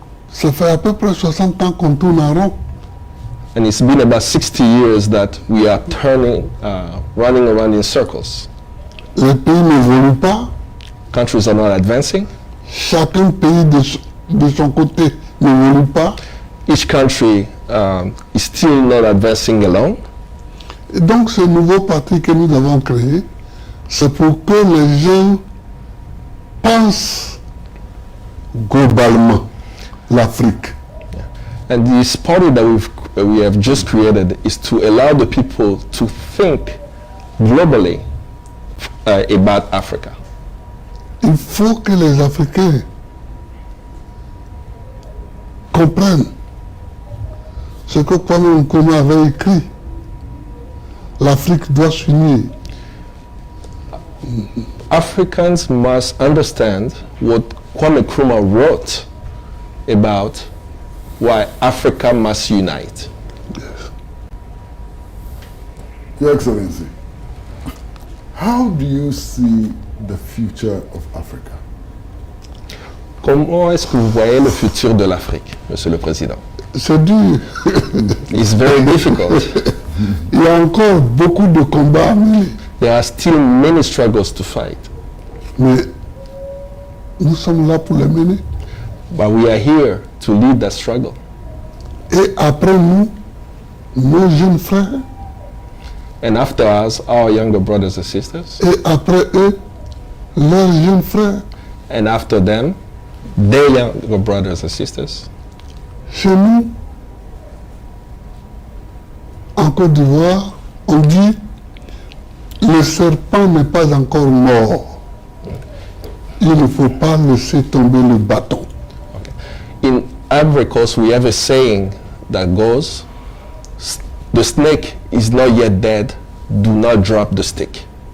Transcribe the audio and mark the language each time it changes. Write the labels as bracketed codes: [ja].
[fr] Ça fait à peu près 60 ans qu'on tourne en rond. [en] And it's been about 60 years that we are running around in circles. [fr] Les pays n'évoluent pas. [en] Countries are not advancing. [fr] Chacun pays de son côté n'évolue pas. [en] Each country is still not advancing alone. [fr] Et donc ce nouveau parti que nous avons créé, c'est pour que les gens pensent globalement l'Afrique. [en] And this party that we have just created is to allow the people to think globally about Africa. [fr] Il faut que les Africains comprennent ce que Kwame Nkrumah avait écrit. L'Afrique doit s'unir. [en] Africans must understand what Kwame Nkrumah wrote about why Africa must unite. Your Excellency, how do you see the future of Africa? [fr] Comment est-ce que vous voyez le futur de l'Afrique, Monsieur le Président? C'est dur. [en] It's very difficult. [fr] Il y a encore beaucoup de combats à mener. [en] There are still many struggles to fight, [fr] Mais nous sommes là pour les mener. [en] but we are here to lead that struggle. [fr] Et après nous, nos jeunes frères, [en] And after us, our younger brothers and sisters, [fr] et après eux, leurs jeunes frères. [en] and after them, their younger brothers and sisters. [fr] Chez nous, en Côte d'Ivoire, on dit le serpent n'est pas encore mort. Il ne faut pas laisser tomber le bâton. [en] In Ivory Coast, we have a saying that goes, the snake is not yet dead, do not drop the stick.